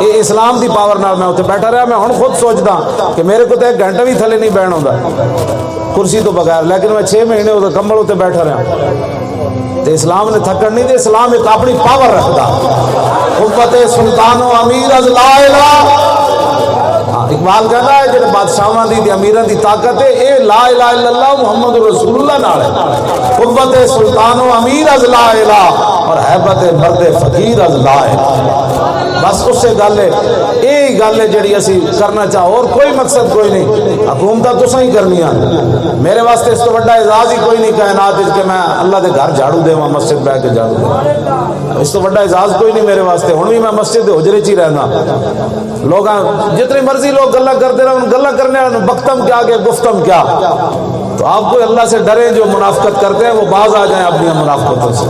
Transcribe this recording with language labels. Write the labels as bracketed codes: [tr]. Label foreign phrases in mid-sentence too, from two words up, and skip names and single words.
[pa] یہ اسلام دی پاور نال میں اتنے بیٹھا رہا، میں ہن خود سوچدا کہ میرے کو تو 1 گھنٹہ بھی تھلے نہیں بیٹھنا ہوندا کرسی تو بغیر، لیکن میں 6 مہینے وہ کمبل اتنے بیٹھا رہا۔ تے اسلام نے تھکن نہیں دے، اسلام ایک اپنی پاور رکھتا، [fa] قوت سلطان و امیر از لا الہ۔ [pa] اقبال کہتا ہے جن بادشاہاں دی امیراں دی طاقت ہے اے [ar] لا الہ الا اللہ محمد رسول اللہ [pa] نال ہے، [fa] قوت سلطان و امیر از لا الہ [pa] اور [fa] ہیبت مرد فقیر از لا الہ۔ [pa] بس اس سے گل ہے، یہی گل ہے جڑی اسی کرنا چاہو، اور کوئی مقصد کوئی نہیں، حکومتاں تساں ہی کرنیاں، میرے واسطے اس تو بڑا اعزاز ہی کوئی نہیں کائنات کہ میں اللہ دے گھر جھاڑو دیواں، مسجد بیٹھ کے جھاڑو دیواں، اس تو بڑا اعزاز کوئی نہیں میرے واسطے۔ ہن بھی میں مسجد دے حجرے چ ہی رہنا، لوگ جتنی مرضی لوگ گلا کرتے رہے، گلا کرنے والے [fa] بختم کیا کہ گفتم کیا، [ur] تو آپ کو اللہ سے ڈریں، جو منافقت کرتے ہیں وہ باز آ جائیں اپنی منافقتوں سے۔